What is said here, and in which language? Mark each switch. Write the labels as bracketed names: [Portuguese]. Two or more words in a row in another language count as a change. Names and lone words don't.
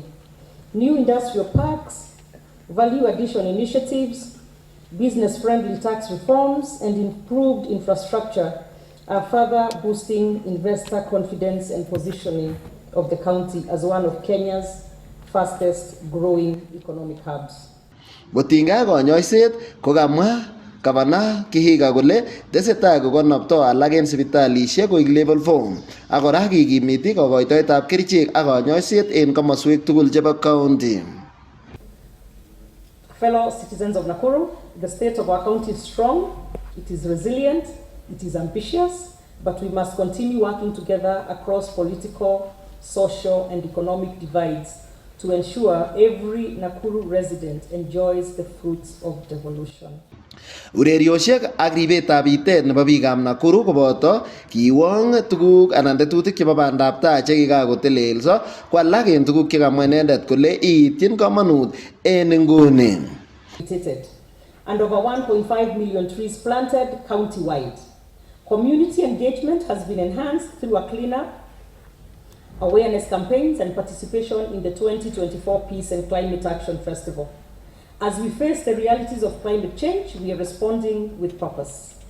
[English] New industrial parks, value addition initiatives, business-friendly tax reforms, and improved infrastructure are further boosting investor confidence and positioning of the county as one of Kenya's fastest growing economic hubs. [Kalenjin] Kotinga konyoiset kokamwa Gavana Kihiga kole tesetai kokonopto alak en sipitalisiek koik level 4 ak kora kikimiti kokoitoetab kerichek ak konyoiset en komoswek tugul chebo county. [English] Fellow citizens of Nakuru, the state of our county is strong, it is resilient, it is ambitious, but we must continue working together across political, social, and economic divides to ensure every Nakuru resident enjoys the fruits of devolution. [Kalenjin] Ureriosiek ak ribetab bitet nebo biikab Nakuru koboto kiwong tuguk anan tetutik chebo bandaptai chekikakotelelso ko alak en tuguk chekamwa inendet kole iityin komonut en inguni. [English] And over 1.5 million trees planted county-wide. Community engagement has been enhanced through a cleanup, awareness campaigns, and participation in the 2024 Peace and Climate Action Festival. As we face the realities of climate change, we are responding with purpose.